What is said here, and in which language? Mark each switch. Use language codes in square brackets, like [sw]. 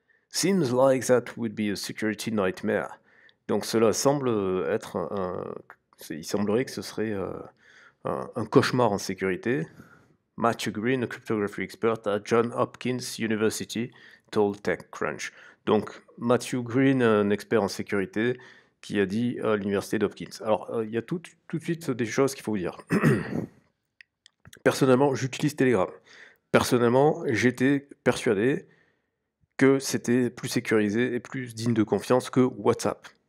[en] Seems like that would be a security nightmare. [fr] Donc cela semble être il semblerait que ce serait un cauchemar en sécurité [en] Matthew Green, a cryptography expert at Johns Hopkins University, told TechCrunch. [fr] Donc, Matthew Green, un expert en sécurité, qui a dit à l'université d'Hopkins. Alors, il y a tout de suite des choses qu'il faut vous dire. Personnellement, j'utilise Telegram. Personnellement, j'étais persuadé que c'était plus sécurisé et plus digne de confiance que WhatsApp.